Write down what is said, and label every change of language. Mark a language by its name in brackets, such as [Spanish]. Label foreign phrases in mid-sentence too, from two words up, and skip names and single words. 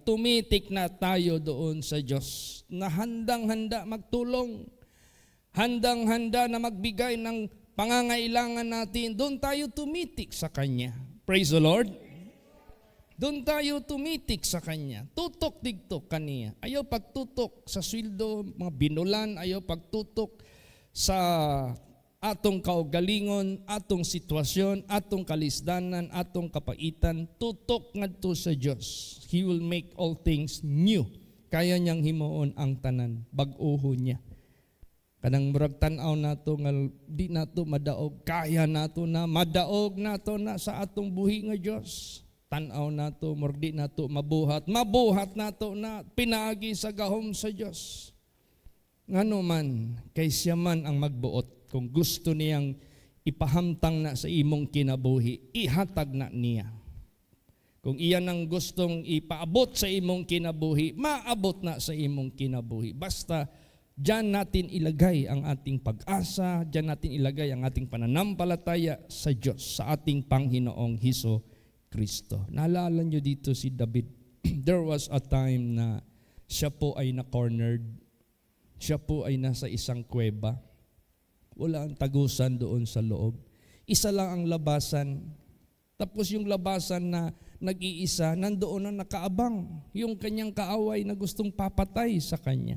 [Filipino] Tumitik na tayo doon sa Diyos na handang-handa magtulong, handang-handa na magbigay ng pangangailangan natin. Doon tayo tumitik sa Kanya. [English] Praise the Lord. [Filipino] Doon tayo tumitik sa Kanya. Tutok dito kaniya. [Cebuano] Ayaw pagtutok sa sweldo, mga binulan, ayaw pagtutok sa atong kaugalingon, atong sitwasyon, atong kalisdanan, atong kapaitan, tutok ngadto sa Dios. [English] He will make all things new. [Cebuano] Kaya niyang himuon ang tanan, bag-oho niya. Kanang murag tan-aw nato nga di nato madaog, kaya nato na madaog nato na sa atong buhi nga Dios. Tan-aw nato murag di nato mabuhat nato na pinaagi sa gahom sa Dios. Ngano man kay siya man ang magbuot, kung gusto niyang ipahamtang na sa imong kinabuhi, ihatag na niya. Kung iyan ang gustong ipaabot sa imong kinabuhi, maabot na sa imong kinabuhi. [Filipino] Basta diyan natin ilagay ang ating pag-asa, diyan natin ilagay ang ating pananampalataya sa Diyos, sa ating Panginoong Hesus Kristo. Naalala nyo dito si David. [English] There was a time [Filipino] na siya po ay na-cornered. Siya po ay nasa isang kuweba. Wala ang tagusan doon sa loob. Isa lang ang labasan. Tapos yung labasan na nag-iisa, nandoon na nakaabang yung kanyang kaaway na gustong papatay sa kanya.